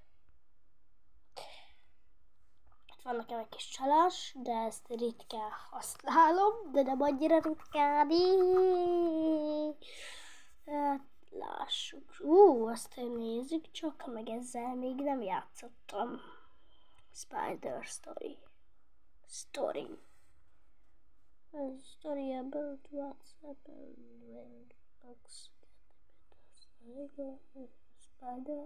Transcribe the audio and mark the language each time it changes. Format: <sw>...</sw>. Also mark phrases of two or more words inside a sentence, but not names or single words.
<hu>Itt van nekem egy kis csalás, de ezt ritkán használom, de nem annyira ritkán. Lássuk. Azt nézzük csak, meg ezzel még nem játszottam. Spider Story.</hu> <en>A story about what's happened when bugs get a bit of spider.</en>